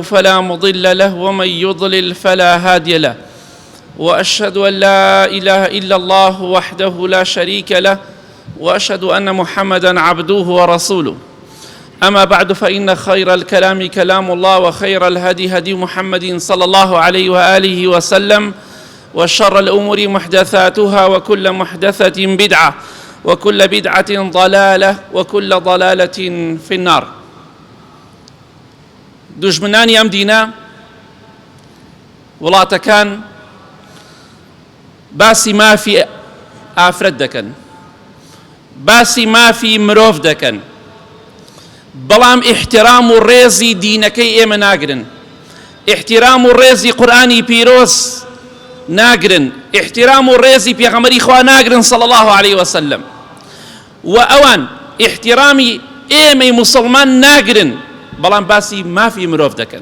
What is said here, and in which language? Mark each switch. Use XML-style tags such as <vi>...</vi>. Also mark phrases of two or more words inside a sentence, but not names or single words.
<ar>فلا مضل له ومن يضلل فلا هادي له وأشهد أن لا إله إلا الله وحده لا شريك له وأشهد أن محمدًا عبده ورسوله أما بعد فإن خير الكلام كلام الله وخير الهدي هدي محمد صلى الله عليه وآله وسلم وشر الأمور محدثاتها وكل محدثة بدعة وكل بدعة ضلالة وكل ضلالة في النار.</ar> <ckb>دژمنانی ئەم دینە وڵاتەکان باسی مافی ئافرەت دەکەن، باسی مافی مرۆڤ دەکەن، بەڵام ئیحترام و ڕێزی دینەکەی ئێمە ناگرن، ئیحترام و ڕێزی قورئانی پیرۆز ناگرن، ئیحترام و ڕێزی پێغەمبەری خوا ناگرن</ckb> <ar>صلی الله عليه وسلم،</ar> <ckb>و ئەوان ئیحترامی ئێمەی موسڵمان ناگرن بەڵام باسی مافی مرۆڤ دەکەن.</ckb>